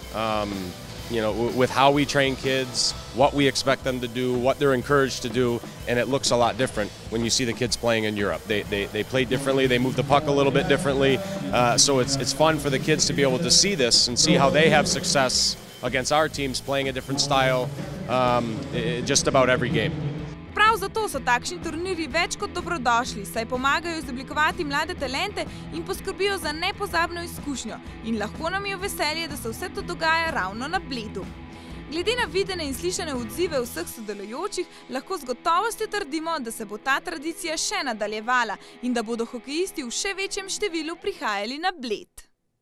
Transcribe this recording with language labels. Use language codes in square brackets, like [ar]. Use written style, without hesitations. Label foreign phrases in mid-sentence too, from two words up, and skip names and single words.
[en] With how we train kids, what we expect them to do, what they're encouraged to do, and it looks a lot different when you see the kids playing in Europe. They play differently, they move the puck a little bit differently, so it's fun for the kids to be able to see this and see how they have success against our teams playing a different style just about every game. [sl] Prav zato so takšni turnirji več kot dobrodošli, saj pomagajo izoblikovati mlade talente in poskrbijo za nepozabno izkušnjo. In lahko nam je veselje, da se vse to dogaja ravno na Bledu. Glede na videne in slišane odzive vseh sodelujočih, lahko z gotovostjo trdimo, da se bo ta tradicija še nadaljevala in da bodo hokejisti v še večjem številu prihajali na Bled.